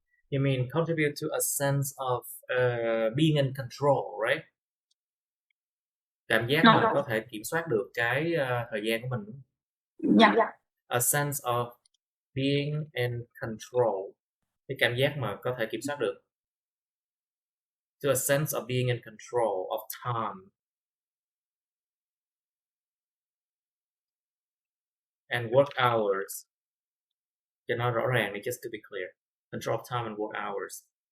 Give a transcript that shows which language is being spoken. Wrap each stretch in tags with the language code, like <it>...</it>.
<en>You mean contribute to a sense of being in control, right?</en> <vi>Cảm giác mình có thể kiểm soát được cái thời gian của mình.</vi> <en>Yeah. A sense of being in control.</en> <vi>Cái cảm giác mà có thể kiểm soát được.</vi> <en>To a sense of being in control of time. And work hours.</en> <vi>Cho nó rõ ràng,</vi> <en>just to be clear. Control of time and work hours.</en>